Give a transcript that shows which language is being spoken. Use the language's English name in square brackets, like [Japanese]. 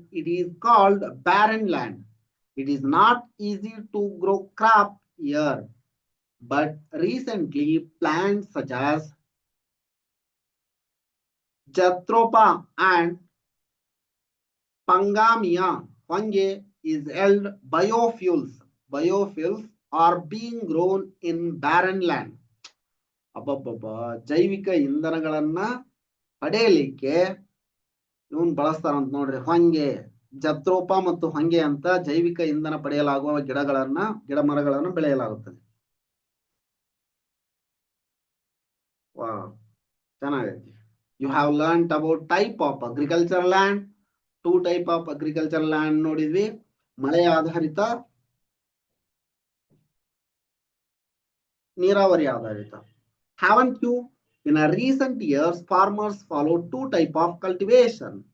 [English] It is called barren land. It is not easy to grow crop here, but recently plants such as Jatropha and Pangamia fungi is held biofuels. Biofuels are being grown in barren land. [Kannada] ಅಬ್ಬಬ್ಬಬ್ಬ, ಜೈವಿಕ ಇಂಧನಗಳನ್ನ ಪಡೆಯಲಿಕ್ಕೆ ಇವನ್ ಬಳಸ್ತಾರಂತ ನೋಡ್ರಿ. ಹೊಂಗೆ, jatropha ಮತ್ತು ಹೊಂಗೆ ಅಂತ ಜೈವಿಕ ಇಂಧನ ಪಡೆಯಲಾಗುವ ಗಿಡ ಮರಗಳನ್ನು ಬೆಳೆಯಲಾಗುತ್ತದೆ. ವಾ, ಚೆನ್ನಾಗೈತಿ. [English] You have learn about type of agriculture land. [Kannada] 2 [English] type of agriculture land [Kannada] ನೋಡಿದ್ವಿ, ಮಳೆ ಆಧಾರಿತ, ನೀರಾವರಿ ಆಧಾರಿತ. [English] Haven't you? In a recent years, farmers follow 2 type of cultivation.